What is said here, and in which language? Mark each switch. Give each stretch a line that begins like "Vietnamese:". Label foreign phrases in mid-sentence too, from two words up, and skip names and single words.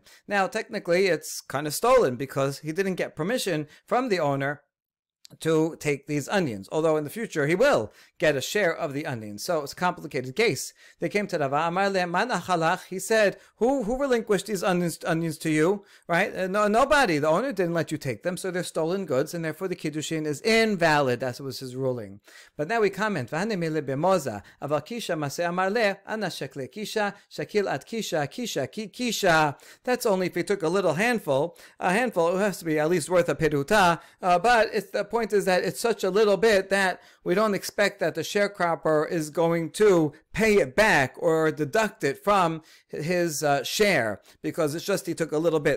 English: Now, technically, it's kind of stolen because he didn't get permission from the owner to take these onions, although in the future he will get a share of the onions. So it's a complicated case. They came to Rava,
Aramaic: אמר ליה מאן אחלך.
English: He said, who relinquished these onions to you? Right? Nobody. The owner didn't let you take them, so they're stolen goods, and therefore the Kiddushin is invalid. That was his ruling. But now we comment,
Aramaic: והני מילי במוזא, אבל כישא מעשה אמר ליה אנא שקלי כישא שקיל את כישא כישא.
English: That's only if he took a little handful. A handful has to be at least worth a peruta, but it's the point point is that it's such a little bit that we don't expect that the sharecropper is going to pay it back or deduct it from his share, because it's just he took a little bit.